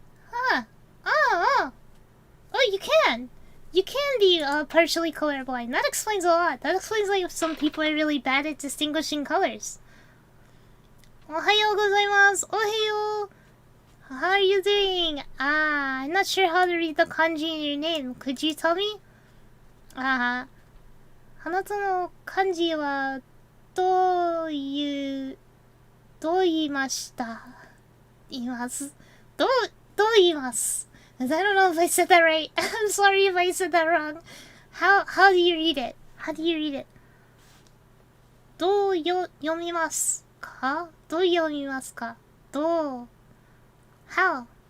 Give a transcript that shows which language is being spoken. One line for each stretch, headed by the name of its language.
English: Huh. Oh, you can. You can be partially colorblind. That explains a lot. That explains like if some people are really bad at distinguishing colors.
Japanese: Ohayou gozaimasu. Ohayou.
English: How are you doing? I'm not sure how to read the kanji in your name. Could you tell me?
Japanese: あなたの漢字はどう言いました言います。どう言います。
English: I don't know if I said that right. I'm sorry if I said that wrong. How do you read it? How do you read it?
Japanese: どう読みますかどう読みますかどう
English: How?